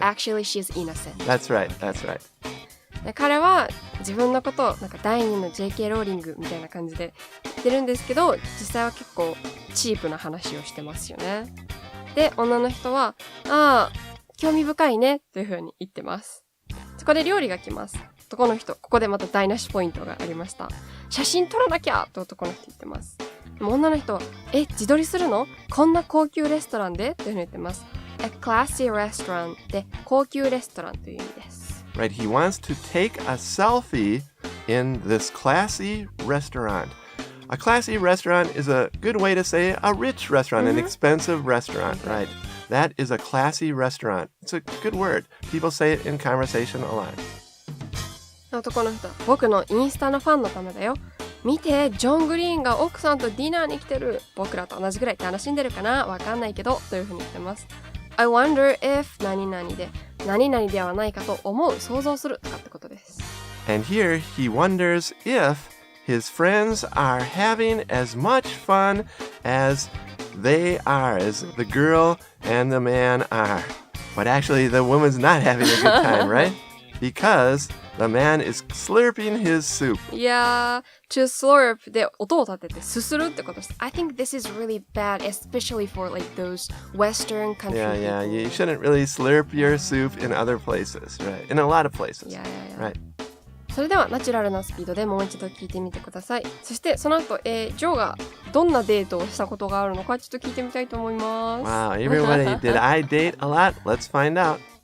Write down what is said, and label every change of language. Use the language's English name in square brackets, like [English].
[English] So actually she's innocent. That's right, that's right. [Japanese] で彼は自分のことをなんか第二の JK ローリングみたいな感じで言ってるんですけど、実際は結構チープな話をしてますよね。で、女の人は、ああ、興味深いねという風に言ってます。そこで料理が来ます。男の人、ここでまた台無しポイントがありました。写真撮らなきゃと男の人言ってます。でも女の人は、自撮りするの？こんな高級レストランでという風に言ってます。 [English] A classy restaurant [Japanese] で高級レストランという意味です。 [English] Right, he wants to take a selfie in this classy restaurant. A classy restaurant is a good way to say a rich restaurant, an expensive restaurant, right? That is a classy restaurant. It's a good word. People say it in conversation a lot. [Japanese] 男の人は僕のインスタのファンのためだよ。見て、ジョン・グリーンが奥さんとディナーに来てる。僕らと同じぐらい楽しんでるかな？わかんないけど、というふうに言ってます。 [English] I wonder if [Japanese] 何々で何々ではないかと思う、想像するとかってことです。 [English] And here he wonders if his friends are having as much fun as they are, as the girl and the man are. But actually the woman's not having a good time, right? Because the man is slurping his soup. [Japanese] いやー、to slurp で音を立ててすするってことです。 [English] I think this is really bad, especially for like those Western country people. Yeah, you shouldn't really slurp your soup in other places, right? In a lot of places. Right. [Japanese] それではナチュラルなスピードでもう一度聞いてみてください。そしてその後、ジョーがどんなデートをしたことがあるのかちょっと聞いてみたいと思います。 [English] Wow, everybody, did I date a lot? Let's find out.